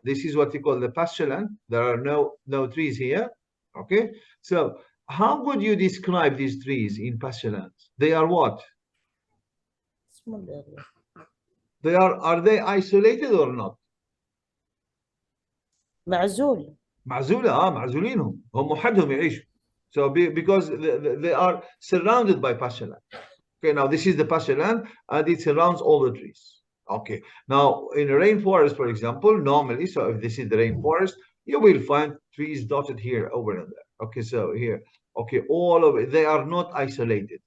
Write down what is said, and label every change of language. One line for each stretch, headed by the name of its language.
English: This is what we call the pasture land. There are no trees here, okay. So how would you describe these trees in pasture lands? They are what? Small area. They are they isolated or not?
Arabic: معزول. معزولة, معزولينهم, هم وحدهم يعيشوا.
English: So because they are surrounded by pasture land. Okay, now this is the pasture land and it surrounds all the trees. Okay, now in a rainforest, for example, normally, so if this is the rainforest, you will find trees dotted here, over and there. Okay, so here, okay, all of it, they are not isolated.